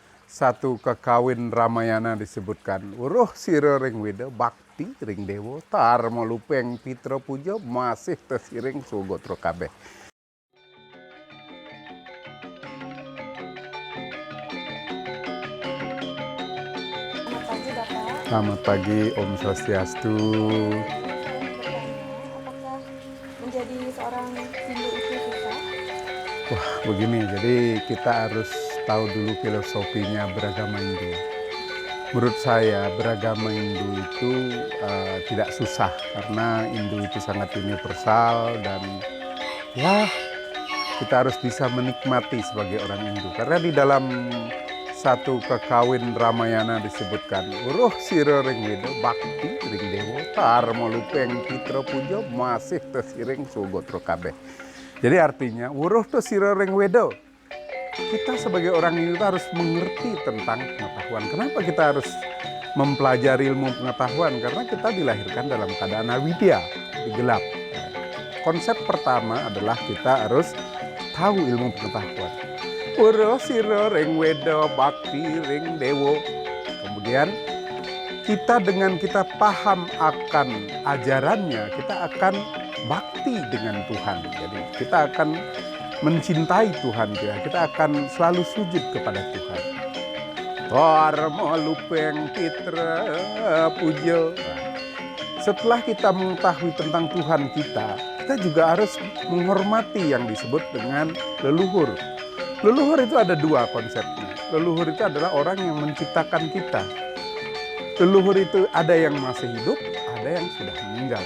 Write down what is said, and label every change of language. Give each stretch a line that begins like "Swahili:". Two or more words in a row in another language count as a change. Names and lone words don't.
Indonesian: satu kekawin Ramayana disebutkan
Kawi: uruh sira ring weda bakti ring dewa tar molupeng pitra puja masih tesiring sugotra kabeh.
Indonesian: Selamat pagi Bapak. Selamat pagi,
Sanskrit: Om Swastiastu.
Indonesian: Apakah menjadi seorang Hindu itu susah? Wah, begini, jadi kita harus tahu dulu filosofinya beragama Hindu. Menurut saya beragama Hindu itu tidak susah karena Hindu itu sangat universal dan ya kita harus bisa menikmati sebagai orang Hindu. Karena di dalam satu kekawin Ramayana disebutkan
Kawi: uruh sira ring weda bakti ring dewa tar molupeng pitra puja masih tesiring sugotra kabeh.
Indonesian: Jadi artinya
Kawi: uruh to sira ring weda.
Indonesian: Kita sebagai orang Hindu harus mengerti tentang pengetahuan. Kenapa kita harus mempelajari ilmu pengetahuan? Karena kita dilahirkan dalam keadaan awidya, gelap. Konsep pertama adalah kita harus tahu ilmu pengetahuan.
Kawi: Uruh sira ring weda bakti ring dewa.
Indonesian: Kemudian kita dengan kita paham akan ajarannya, kita akan bakti dengan Tuhan. Jadi kita akan mencintai Tuhan kita akan selalu sujud kepada Tuhan.
Kawi: Dharma lupeng pitra puja.
Indonesian: Setelah kita mengetahui tentang Tuhan kita juga harus menghormati yang disebut dengan leluhur. Leluhur itu ada dua konsepnya. Leluhur itu adalah orang yang menciptakan kita. Leluhur itu ada yang masih hidup, ada yang sudah meninggal.